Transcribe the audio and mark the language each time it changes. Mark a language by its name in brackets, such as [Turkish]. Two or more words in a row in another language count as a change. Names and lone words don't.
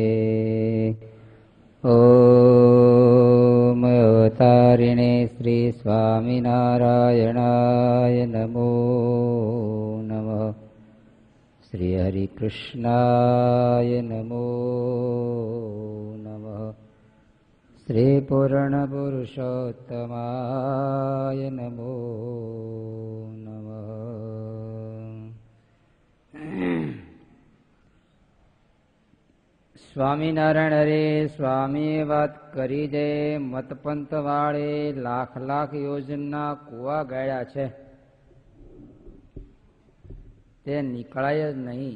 [Sanskrit] ॐ अवतारिणे श्री स्वामिनारायणाय नमो नमः। श्री हरिकृष्णाय नमो नमः। श्री पूर्णपुरुषोत्तमाय नमो नमः। [Gujarati] સ્વામિનારાયણ હરે સ્વામીએ વાત કરી દે. મતપંથ વાળે લાખ લાખ યોજના કુવા ગાળ્યા છે, તે નીકળાય જ નહીં.